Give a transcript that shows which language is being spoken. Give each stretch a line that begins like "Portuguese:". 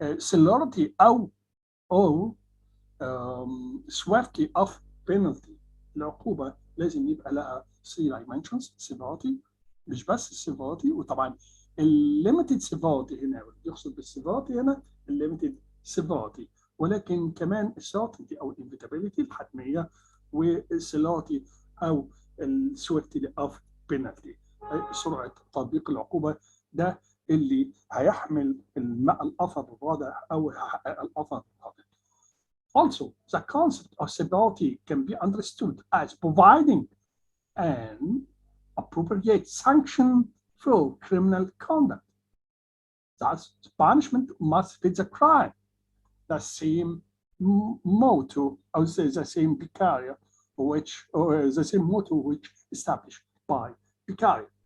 English: Celerity or swiftly of penalty.
Arabic: العقوبة لازم يبقى لها
English: 3 dimensions.
Arabic: severity مش بس severity، وطبعا
English: limited severity
Arabic: هنا يقصد بالseverity هنا limited severity، ولكن كمان certainty او inevitability الحتمية، والcelerity او
English: swiftly of penalty
Arabic: سرعة تطبيق العقوبة. ده اللي هيحمل الأثر الرادع أو يحقق الأثر الرادع.
English: Also, the concept of severity can be understood as providing an appropriate sanction for criminal conduct. Thus, the punishment must fit the crime. The same motto, I would say the same Picaria, or the same motto which established by Picaria.